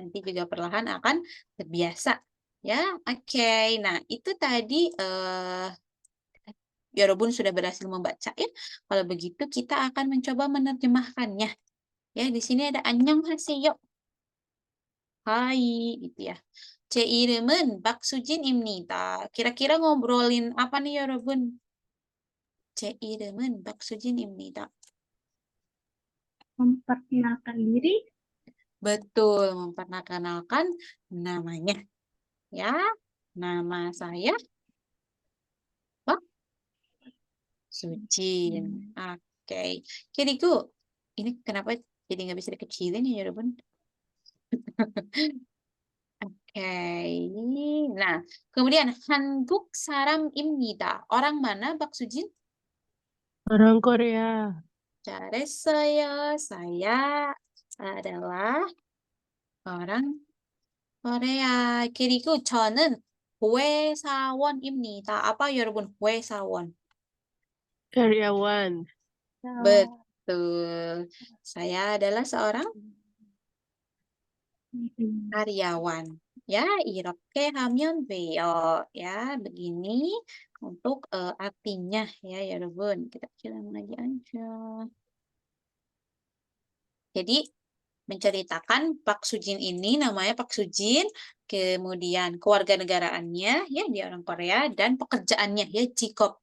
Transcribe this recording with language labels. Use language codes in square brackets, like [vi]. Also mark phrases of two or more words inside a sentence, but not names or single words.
[id] Nanti juga perlahan akan terbiasa. Ya, oke. Nah, itu tadi 여러분 sudah berhasil membaca ya. Kalau begitu kita akan mencoba menerjemahkannya. Ya, di sini ada 안녕하세요. Hai, gitu ya. [ko] 제 이름은 박수진입니다. [id] Kira-kira ngobrolin apa nih, 여러분? [ko] 제 이름은 박수진입니다. [id] memperkenalkan diri. Betul, memperkenalkan namanya. Ya, nama saya Pak Sujin. Oke. 그리고 ini kenapa jadi nggak bisa dikecilin ya, 여러분? Oke. Nah, kemudian [ko] 한국 사람입니다. [id] Orang mana, Pak Sujin? Orang Korea. [ko] 잘했어요. [id] Saya adalah orang Korea. [ko] 그리고 저는 회사원입니다. [id] apa 여러분? 회사원. Karyawan. Betul. Saya adalah seorang karyawan. Ya, [ko] 이렇게 하면 돼요. [id] Ya, begini untuk artinya ya, 여러분. Kita ulang lagi aja. Jadi, menceritakan Pak Sujin ini namanya Pak Sujin, kemudian kewarganegaraannya ya dia orang Korea dan pekerjaannya ya 직업.